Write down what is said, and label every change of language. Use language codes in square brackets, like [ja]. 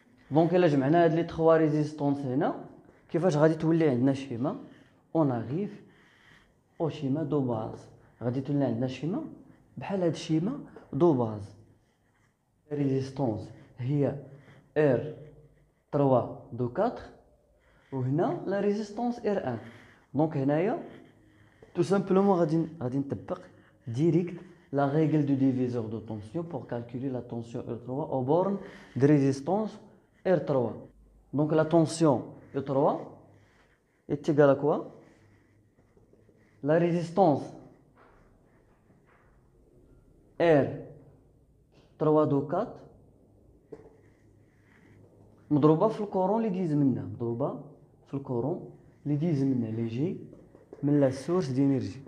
[ar] دونك الا جمعنا هاد لي 3 ريزيستونس هنا كيفاش غادي تولي عندنا شيما اون اغيف او شيما دو باز. غادي تولي عندنا شيما بحال هاد الشيما دو باز. ريزيستونس هي R 3 2 4 وهنا لا ريزيستونس R1. دونك هنايا [fr] tout simplement [ar] غادي نطبق [fr] direct la règle du diviseur de tension pour calculer la tension R3 aux bornes de résistance R3. Donc la tension R3 est égale à quoi? [ar] La résistance R3 2 4 مضروبة في الكورون اللي ديز منها، مضروبة في الكورون اللي ديز منها اللي يجي من لا سورس دينيرجي.